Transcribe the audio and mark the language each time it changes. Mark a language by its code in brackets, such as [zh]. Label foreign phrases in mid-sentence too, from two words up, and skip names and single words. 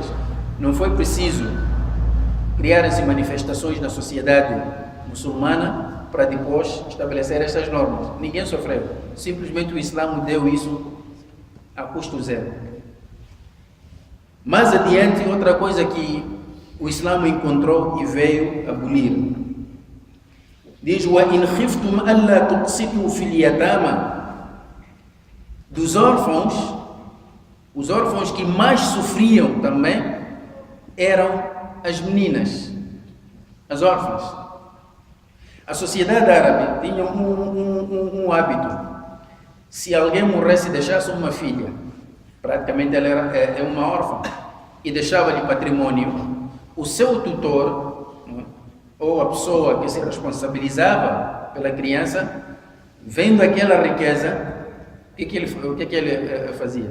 [pt] Não foi preciso criarem-se manifestações na sociedade muçulmana para depois estabelecer essas normas. Ninguém sofreu. Simplesmente o Islã deu isso a custo zero. Mais adiante, outra coisa que o Islã encontrou e veio abolir. Diz: [ar] وَإِنْ خِفْتُمْ أَلَّا تُقْسِطُوا فِي الْيَتَامَى. [pt] Dos órfãos, os órfãos que mais sofriam também eram as meninas, as órfãs. A sociedade árabe tinha um hábito: se alguém morresse e deixasse uma filha, praticamente ela é uma órfã, e deixava-lhe patrimônio, o seu tutor, ou a pessoa que se responsabilizava pela criança, vendo aquela riqueza, o que ele fazia?